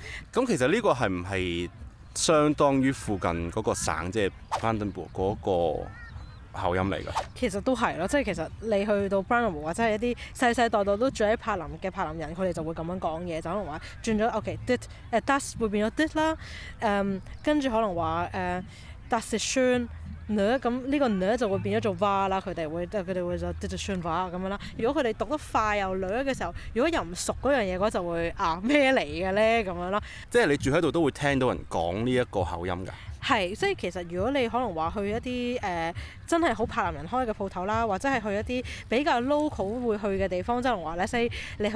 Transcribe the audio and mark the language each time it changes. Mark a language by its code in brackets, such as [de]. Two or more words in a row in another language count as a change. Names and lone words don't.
[yue] 咁其實呢個係唔係相當於附近嗰個省，即係 Brandenburg 嗰個口音嚟㗎？其實都係咯，即係其實你去到 Brandenburg 或者係一啲世世代代都住喺柏林嘅柏林人，佢哋就會咁樣講嘢，就可能話轉咗 OK，das 會變咗 dit 啦，跟住可能話 [de] das ist schön， [yue] 咁呢個就會變咗做 var 啦，佢哋會就 [de] dit ist schön var [yue] 咁樣啦。如果佢哋讀得快又嘅時候，如果又唔熟嗰樣嘢嘅話，就會咩嚟嘅咧咁樣咯。即係你住喺度都會聽到人講呢一個口音㗎？係，即係其實如果你可能話去一啲真係好柏林人開嘅鋪頭啦，或者係去一啲比較 local 會去嘅地方，即係話咧 say 你